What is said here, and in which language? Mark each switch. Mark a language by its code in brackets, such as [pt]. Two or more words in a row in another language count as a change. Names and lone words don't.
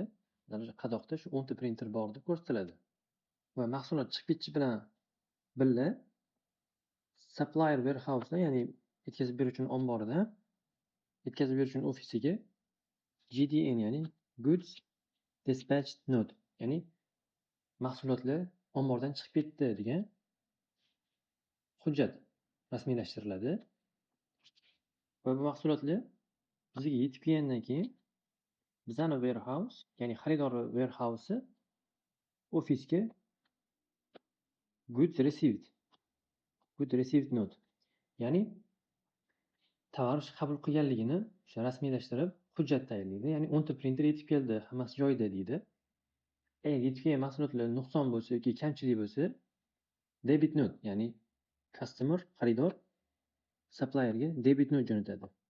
[uz] Mana shu qadoqda shu 10 ta printer bor deb ko'rsatiladi. Va mahsulot chiqib ketishi bilan birga [en] supplier warehouse, [uz] ya'ni yetkazib beruvchining omboridan yetkazib beruvchining ofisiga GDN, ya'ni [en] Goods Dispatched Note, [uz] ya'ni mahsulotlar ombordan chiqib ketdi degan hujjat rasmiylashtiriladi. Va bu mahsulotlar bizga yetib kelgandan keyin bizani warehouse, ya'ni xaridor warehouse ofisga [en] goods received note, [uz] ya'ni tovar qabul qilganligini o'sha rasmiylashtirib hujjat tayyorlaydi. Ya'ni 10 ta printer yetib keldi, hammasi joyida deydi. Yetib kelgan mahsulotlar nuqson bo'lsa yoki kamchilik bo'lsa, [en] debit note, [uz] ya'ni customer, xaridor supplierga [en] debit note [uz] jo'natadi.